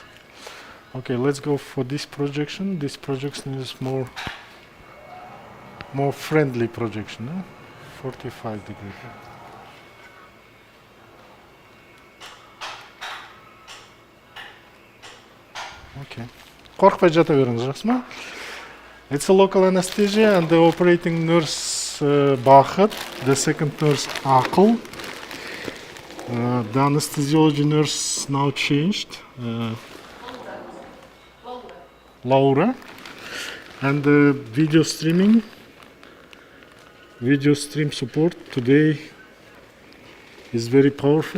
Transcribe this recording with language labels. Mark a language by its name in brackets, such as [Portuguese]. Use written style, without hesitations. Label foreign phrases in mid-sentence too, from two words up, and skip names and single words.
[English] Okay, let's go for this projection. This projection is more friendly projection, 45 degrees. Okay. [Kazakh] Korkpay jata berіңіз, жақсы ма? [English] It's a local anesthesia and the operating nurse Bachit, the second nurse Akıl. The anesthesiology nurse now changed, Laura. And the video stream support today is very powerful.